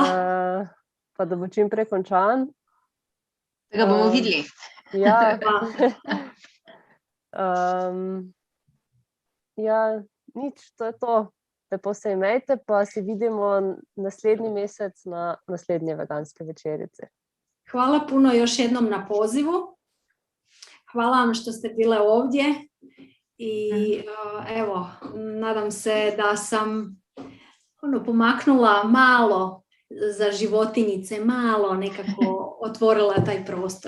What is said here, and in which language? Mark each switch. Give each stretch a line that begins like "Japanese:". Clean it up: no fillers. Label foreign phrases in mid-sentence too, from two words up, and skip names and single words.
Slovenian: Pa da bo čim prej končan. Da ga bomo videli. Ja. Nič, to je to. Lepo se imejte, pa se vidimo naslednji mesec na naslednje veganske večerice.
Croatian: Hvala puno još jednom na pozivu. Hvala vam što ste bile ovdje. I evo, nadam se da sam pomaknula malo za životinjice, malo nekako otvorila taj prostor.